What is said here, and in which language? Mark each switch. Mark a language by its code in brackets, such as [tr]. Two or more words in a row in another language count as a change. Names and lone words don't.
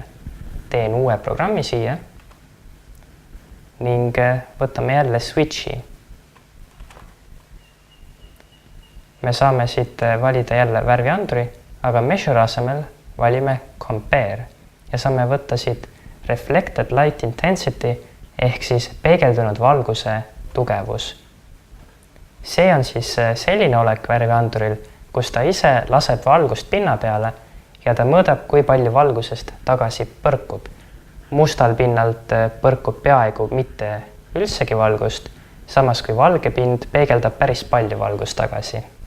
[et] Teen uue programmi siia ning võtame jälle switchi. Me saame siit valida jälle värvianduri, aga measure asemel valime compare ja saame võtta siit [en] reflected light intensity [et] ehk siis peegeldunud valguse tugevus. See on siis selline olek värvianduril, kus ta ise laseb valgust pinna peale ja ta mõõdab, kui palju valgusest tagasi põrkub. Mustal pinnalt põrkub peaaegu mitte üldsegi valgust, samas kui valge pind peegeldab päris palju valgust tagasi.